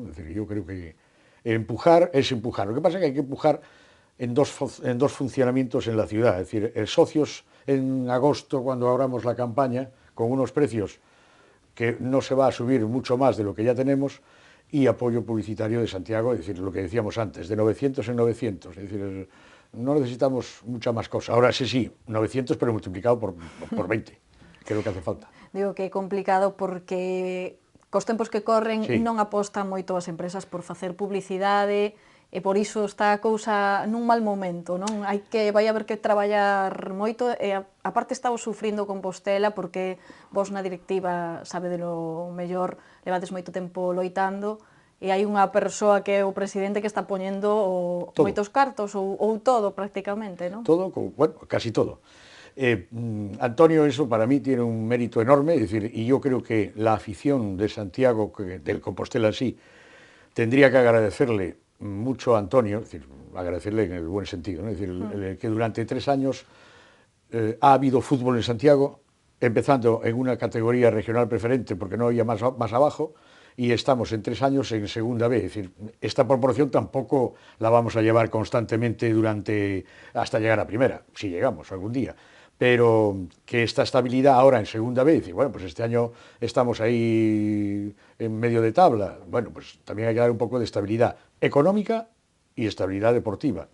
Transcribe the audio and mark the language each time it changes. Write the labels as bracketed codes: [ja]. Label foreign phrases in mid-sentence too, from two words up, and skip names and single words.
[es] Es decir, yo creo que empujar es empujar. Lo que pasa es que hay que empujar en dos funcionamientos en la ciudad, es decir, socios en agosto, cuando abramos la campaña, con unos precios que no se va a subir mucho más de lo que ya tenemos, y apoyo publicitario de Santiago, es decir, lo que decíamos antes, de 900 en 900, es decir, no necesitamos mucha más cosa. Ahora sí, 900 pero multiplicado por 20, que é lo que hace falta. [gl] Digo que é complicado porque cos tempos que corren non apostan moito as empresas por facer publicidade e por iso está a cousa nun mal momento, non? Vai haber que traballar moito e aparte estamos sufrindo Compostela porque vos na directiva sabe de lo mellor, levades moito tempo loitando e hai unha persoa que é o presidente que está poñendo moitos cartos ou todo prácticamente, non? [es] Todo, bueno, casi todo. Antonio, eso para mí tiene un mérito enorme, es decir, y yo creo que la afición de Santiago, del Compostela en sí, tendría que agradecerle mucho a Antonio, es decir, agradecerle en el buen sentido, ¿no? Es decir, que durante 3 años ha habido fútbol en Santiago, empezando en una categoría regional preferente, porque no había más abajo, y estamos en 3 años en segunda B, es decir, esta proporción tampoco la vamos a llevar constantemente hasta llegar a primera, si llegamos algún día, pero que esta estabilidad ahora en segunda B, decir, bueno, pues este año estamos ahí en medio de tabla, bueno, pues también hay que dar un poco de estabilidad económica y estabilidad deportiva.